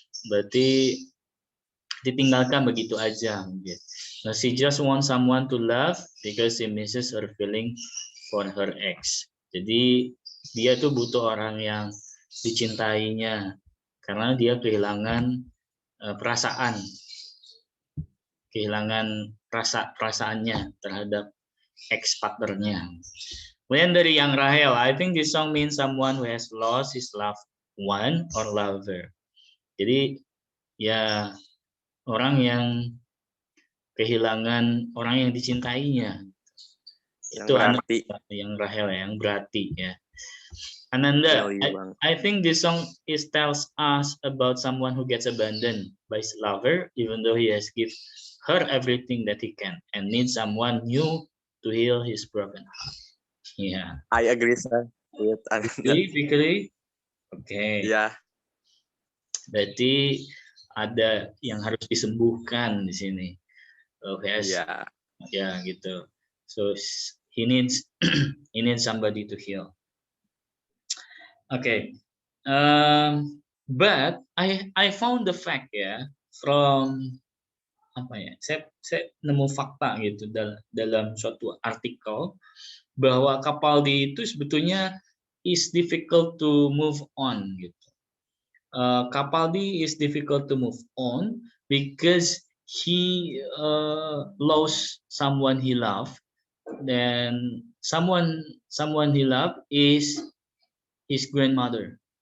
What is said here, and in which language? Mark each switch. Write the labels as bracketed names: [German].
[Indonesian] Berarti ditinggalkan begitu aja. [English] She just wants someone to love because she misses her feeling for her ex. [Indonesian] Jadi dia tuh butuh orang yang dicintainya karena dia kehilangan perasaan, kehilangan perasaannya terhadap ex partnernya. Kemudian dari yang [English] Rahel, I think this song means someone who has lost his loved one or lover. [Indonesian] Jadi ya orang yang kehilangan orang yang dicintainya. Yang Itu berarti. Yang Rahel yang berarti ya. [English] Ananda, I think this song tells us about someone who gets abandoned by his lover, even though he has given her everything that he can, and needs someone new to heal his broken heart. Yeah. I agree, sir. Fikri. Oke. Ya. [Indonesian] Berarti ada yang harus disembuhkan di sini. Iya. Ya gitu. [English] So he needs he needs somebody to heal. Okay. But I found the fact ya from apa ya? [Indonesian] Saya nemu fakta gitu dalam suatu artikel bahwa Capaldi itu sebetulnya [English] is difficult to move on [Indonesian] gitu. [English] Capaldi is difficult to move on because he lost someone he loved. Then someone he loved is his grandmother.